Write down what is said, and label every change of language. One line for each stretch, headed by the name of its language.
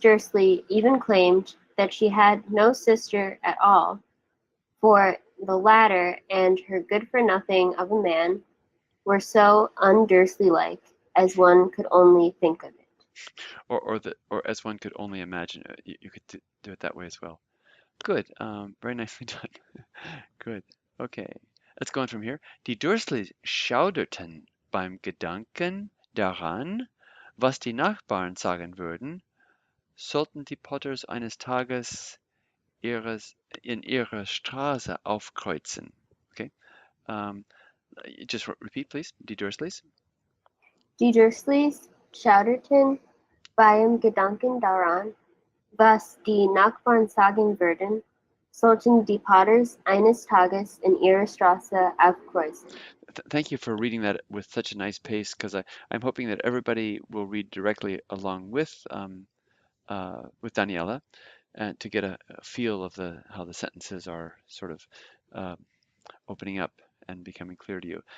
English: Dursley even claimed that she had no sister at all, for the latter and her good-for-nothing of a man were so un-Dursley-like as one could only think of it. Or as one could only imagine, you could do it that way as well. Good. Very nicely done. Good. Okay. Let's go on from here.
German: Die Dursleys schauderten beim Gedanken daran, was die Nachbarn sagen würden, sollten die Potters eines Tages in ihrer Straße aufkreuzen.
English: Okay. Um, just repeat, please.
German: Die Dursleys. Die Dursleys schauderten beim Gedanken daran, was die Nachbarn sagen würden, sollten die Potters eines Tages in ihrer Straße aufkreuzen.
English: Thank you for reading that with such a nice pace, because I'm hoping that everybody will read directly along with Daniela, and to get a feel of how the sentences are sort of uh, opening up and becoming clear to you.